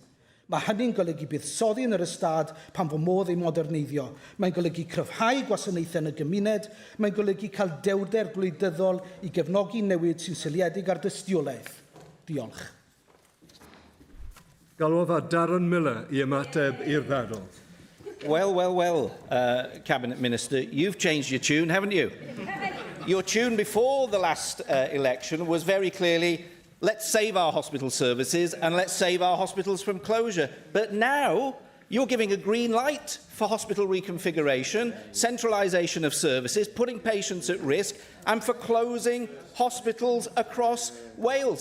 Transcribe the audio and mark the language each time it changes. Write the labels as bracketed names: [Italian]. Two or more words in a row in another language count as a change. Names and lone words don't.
[Welsh] Mae hynny'n golygu buddsoddi yn yr ystad pan fo modd ei moderneiddio. Mae'n golygu cryfhau gwasanaethau yn y gymuned. Mae'n golygu cael dewrder gwleidyddol i gefnogi newid sy'n syliedig ar dystiolaeth. Diolch. Galwodd a Darren Miller I ymateb i'r ddadl. [English] Well, Cabinet Minister, you've changed your tune, haven't you? Your tune before the last election was very clearly, let's save our hospital services and let's save our hospitals from closure. But now you're giving a green light for hospital reconfiguration, centralisation of services, putting patients at risk, and for closing hospitals across Wales.